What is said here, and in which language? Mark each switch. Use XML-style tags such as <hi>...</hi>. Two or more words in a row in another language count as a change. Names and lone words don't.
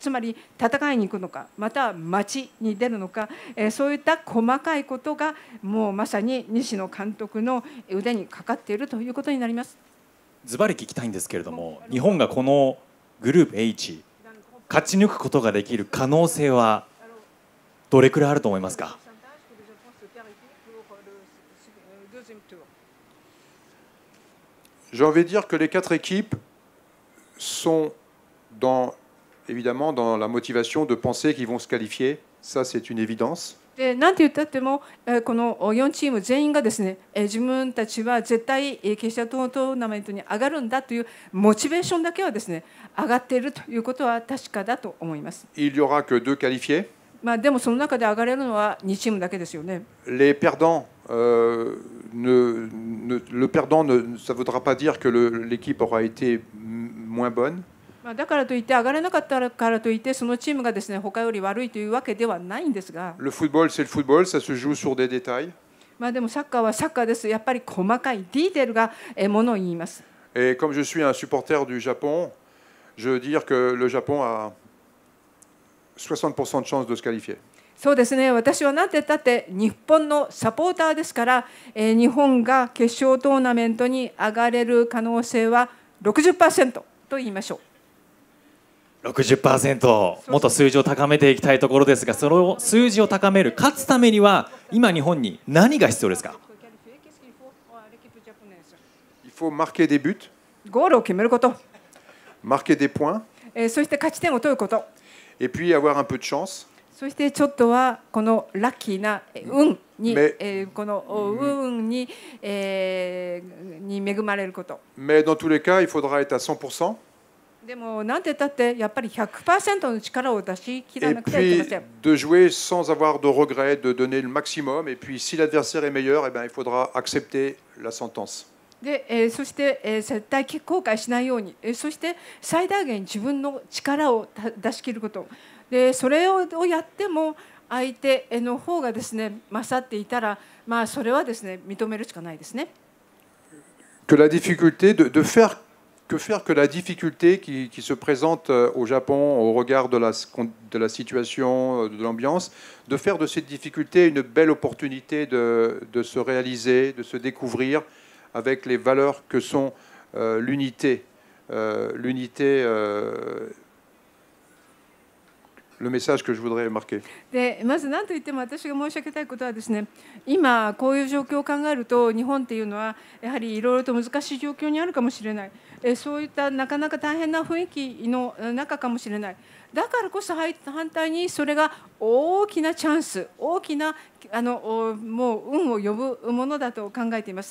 <ja>つまり戦いに行くのかまたは待ちに出るのか、そういった細かいことがもうまさに西野監督の腕にかかっているということになります。ズバリ聞きたいんですけれども、日本がこのグループ H勝ち抜くことができる可能性はどれくらいあると思いますか？</ja> <fr>J'ai envie de dire que les 4 équipes sont évidemment dans la motivation de penser qu'ils vont se qualifier. Ça, c'est une évidence.</fr> <ja>でなんて言ったってもこの4チーム全員がですね自分たちは絶対決勝トーナメントに上がるんだというモチベーションだけはですね上がっているということは確かだと思います。</ja> <fr>Il y aura que 2 qualifiés.</fr> <ja>でもその中で上がれるのは2チームだけですよね。</ja> <fr>Les perdants, le perdant, ça ne voudra pas dire que l'équipe aura été moins bonne.</fr> <ja>だからといって上がれなかったからといってそのチームがですね他より悪いというわけではないんですが。</ja> <fr>Le football, c'est le football, ça se joue sur des détails.</fr> <ja>でもサッカーはサッカーです。やっぱり細かいディテールがものを言います。</ja> <fr>Et comme je suis un supporter du Japon, je veux dire que le Japon a 60% de chances de se qualifier.</fr> <ja>そうですね、私は何て言ったって日本のサポーターですから、日本が決勝トーナメントに上がれる可能性は 60% と言いましょう。 60%、もっと数字を高めていきたいところですが、その数字を高める、勝つためには今日本に何が必要ですか？</ja> <fr>Il faut marquer des buts,</fr> <ja>ゴールを決めること、</ja> <fr>marquer des points,</fr> <ja>そして勝ち点を取ること、</ja> <fr>et puis avoir un peu de chance.</fr> <ja>そしてちょっとはこのラッキーな運に、この運に、恵まれること。</ja> <fr>Mais dans tous les cas, il faudra être à 100%.</fr> <ja>でも何て言ったってやっぱり 100% の力を出し切ら</ja> <fr>Et</fr> <ja>なくてはいけません。</ja> <fr>puis de jouer sans avoir de regrets, de donner le maximum. Et puis si l'adversaire est meilleur, eh bien, il faudra accepter la sentence.</fr> <ja>でそして、絶対後悔しないように、そして最大限自分の力を出し切ること。でそれをやっても相手の方がですね勝っていたら、それはですね認めるしかないですね。</ja> <fr>Que la difficulté de faire que la difficulté qui se présente au Japon au regard de la situation, de l'ambiance, de faire de cette difficulté une belle opportunité de se réaliser, de se découvrir avec les valeurs que sont l'unité, le message que je voudrais marquer.</fr> <ja>でまず何といっても私が申し上げたいことはですね、今こういう状況を考えると日本っていうのはやはりいろいろと難しい状況にあるかもしれない、そういったなかなか大変な雰囲気の中かもしれない。だからこそ反対にそれが大きなチャンス、大きなもう運を呼ぶものだと考えています。</ja>